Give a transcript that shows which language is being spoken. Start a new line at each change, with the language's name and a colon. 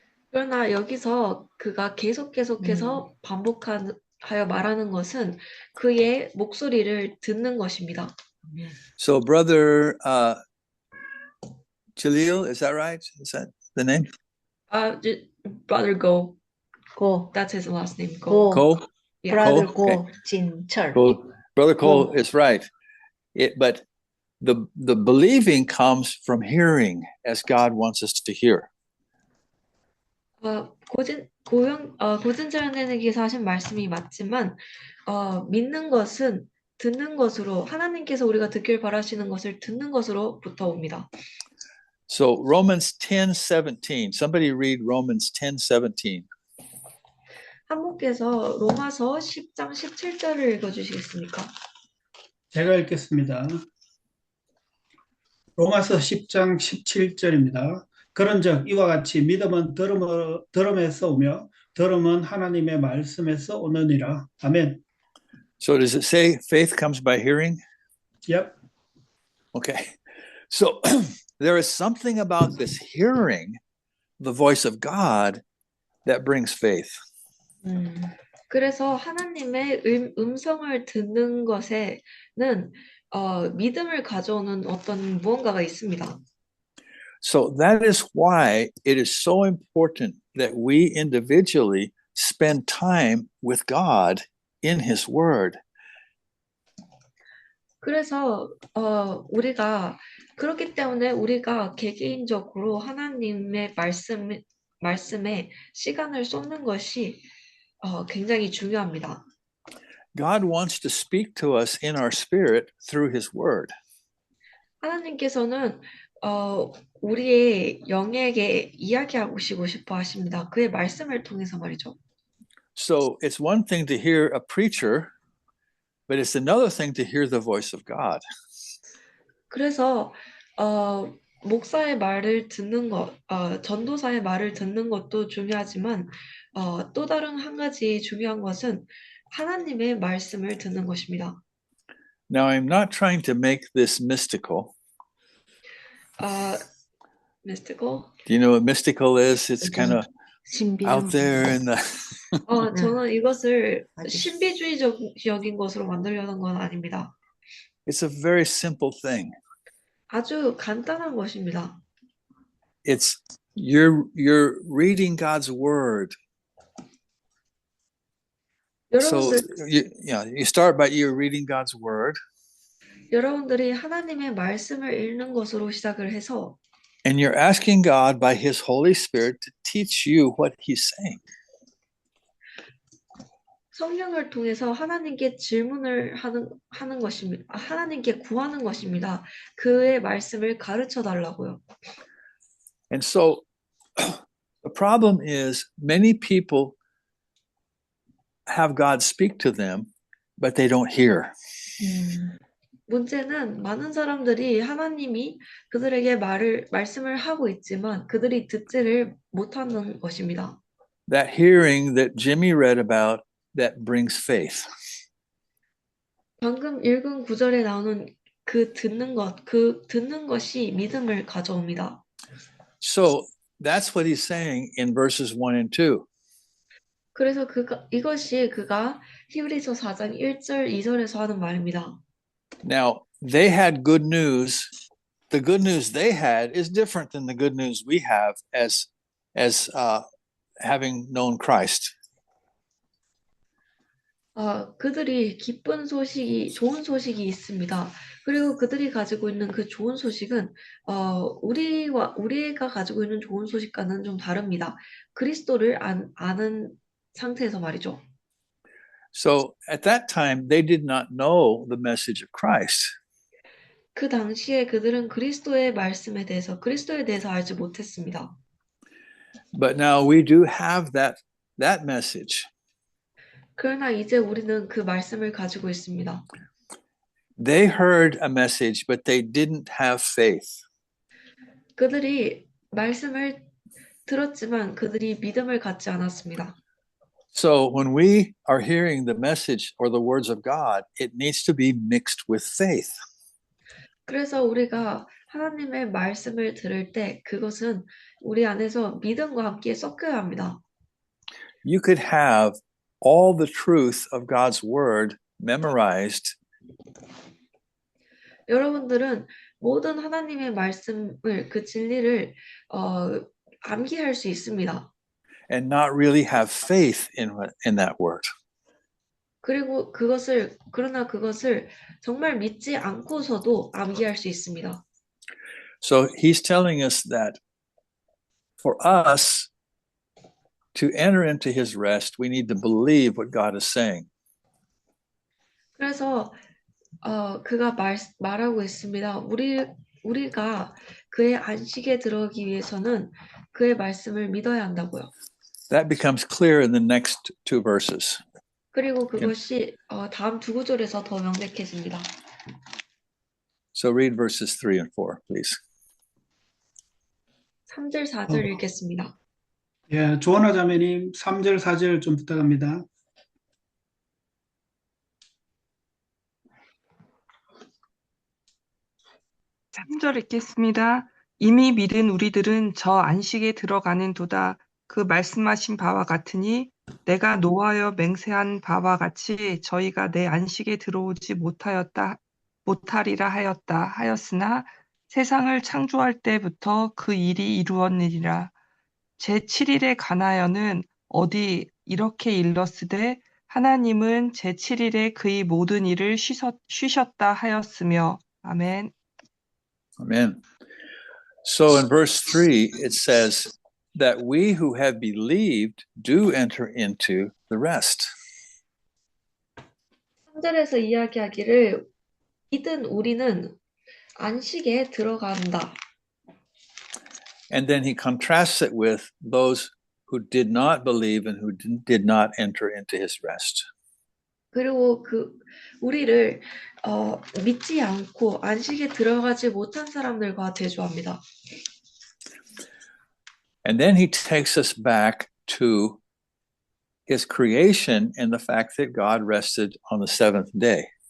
Korean: 그러나 여기서 그가 계속해서 반복하여 말하는 것은 그의 목소리를 듣는 것입니다.
English: So brother Jalil, is that right? Is that the name? Brother Go.
Korean: 고,
English: That's his last name. Go.
Korean: 고,
English: Cole? Yeah. 브라더 Cole?
Korean: 고, 진철.
English: Cole. Brother Cole Cole. is right. But the believing comes from hearing as God wants us to hear.
Korean: 고진철 선생님께서 하신 말씀이 맞지만 믿는 것은 듣는 것으로 하나님께서 우리가 듣길 바라시는 것을 듣는 것으로부터 옵니다.
English: So Romans 10:17. Somebody read Romans 10:17.
Korean: 한 분께서 로마서 10장 17절을 읽어주시겠습니까? 제가 읽겠습니다. 로마서 10장 17절입니다. 그런즉 이와 같이 믿음은 들음에서 오며 들음은 하나님의 말씀에서 오느니라. 아멘.
English: So does it say faith comes by hearing? Yep. Okay. So there is something about this hearing the voice of God that brings faith.
Korean: 그래서 하나님의 음성을 듣는 것에는 믿음을 가져오는 어떤 무언가가 있습니다.
English: So that is why it is so important that we individually spend time with God in His Word.
Korean: 그래서 우리가 그렇기 때문에 우리가 개개인적으로 하나님의 말씀에 시간을 쏟는 것이 굉장히 중요합니다.
English: God wants to speak to us in our spirit through His Word.
Korean: 하나님께서는 우리의 영에게 이야기하시고 싶어 하십니다. 그의 말씀을 통해서 말이죠.
English: So it's one thing to hear a preacher, but it's another thing to hear the voice of God.
Korean: 그래서 목사의 말을 듣는 것, 전도사의 말을 듣는 것도 중요하지만 또 다른 한 가지 중요한 것은 하나님의 말씀을 듣는 것입니다.
English: Now, I'm not trying to make this mystical. mystical? Do you know what mystical is? It's kind of out
Korean: 신비로운
English: there in the.
Korean: 저는 이것을 아주 신비주의적인 것으로 만들려는 건 아닙니다.
English: It's a very simple thing.
Korean: 아주 간단한 것입니다.
English: It's you're reading God's word. So
Korean: 여러분들,
English: you start by you're reading God's word,
Korean: 여러분들이 하나님의 말씀을 읽는 것으로 시작을 해서
English: and you're asking God by His Holy Spirit to teach you what He's saying.
Korean: 성령을 통해서 하나님께 질문을 하는 것입니다. 하나님께 구하는 것입니다. 그의 말씀을 가르쳐 달라고요.
English: And so the problem is many people have God speak to them, but they don't hear.
Korean: 문제는 많은 사람들이 하나님이 그들에게 말씀을 하고 있지만 그들이 듣지를 못하는 것입니다.
English: That hearing that Jimmy read about that brings faith.
Korean: 방금 읽은 구절에 나오는 그 듣는 것이 믿음을 가져옵니다.
English: So that's what he's saying in verses 1 and 2.
Korean: 그래서 이것이 그가 히브리서 4장 1절 2절에서 하는 말입니다.
English: Now, they had good news. The good news they had is different than the good news we have as having known Christ.
Korean: 그들이 좋은 소식이 있습니다. 그리고 그들이 가지고 있는 그 좋은 소식은 우리가 가지고 있는 좋은 소식과는 좀 다릅니다. 그리스도를 아는 상태에서 말이죠.
English: So at that time, they did not know the message of Christ.
Korean: 그 당시에 그들은 그리스도의 그리스도에 대해서 알지 못했습니다.
English: But now we do have that message.
Korean: 그러나 이제 우리는 그 말씀을 가지고 있습니다.
English: They heard a message, but they didn't have faith.
Korean: 그들이 말씀을 들었지만 그들이 믿음을 갖지 않았습니다.
English: So when we are hearing the message or the words of God, it needs to be mixed with faith.
Korean: 그래서 우리가 하나님의 말씀을 들을 때 그것은 우리 안에서 믿음과 함께 섞여야 합니다.
English: You could have all the truth of God's word memorized,
Korean: 여러분들은 모든 하나님의 말씀을 그 진리를 암기할 수 있습니다.
English: and not really have faith in that word.
Korean: 그리고 그러나 그것을 정말 믿지 않고서도 암기할 수 있습니다.
English: So he's telling us that for us to enter into his rest, we need to believe what God is saying.
Korean: 그래서 그가 말하고 있습니다. 우리가 그의 안식에 들어가기 위해서는 그의 말씀을 믿어야 한다고요.
English: That becomes clear in the next two verses.
Korean: 그리고 그것이 다음 두 구절에서 더 명백해집니다.
English: So read verses 3 and 4, please.
Korean: 3절, 4절 읽겠습니다. 예, 조원아 자매님 3절, 4절 좀 부탁합니다. 삼절 읽겠습니다. 이미 믿은 우리들은 저 안식에 들어가는 도다. 그 말씀하신 바와 같으니 내가 노하여 맹세한 바와 같이 저희가 내 안식에 들어오지 못하리라 하였으나 세상을 창조할 때부터 그 일이 이루었느니라. 제7일에 관하여는 어디 이렇게 일렀으되 하나님은 제7일에 그의 모든 일을 쉬셨다 하였으며. 아멘.
English: Amen. So in verse 3, it says that we who have believed do enter into the rest.
Korean: 3절에서 이야기하기를 믿은 우리는 안식에 들어간다.
English: And then he contrasts it with those who did not believe and who did not enter into his rest.
Korean: 그리고 우리를 믿지 않고 안식에 들어가지 못한 사람들과 대조합니다.
English: And then he takes us back to his creation and the fact that God rested on the seventh day.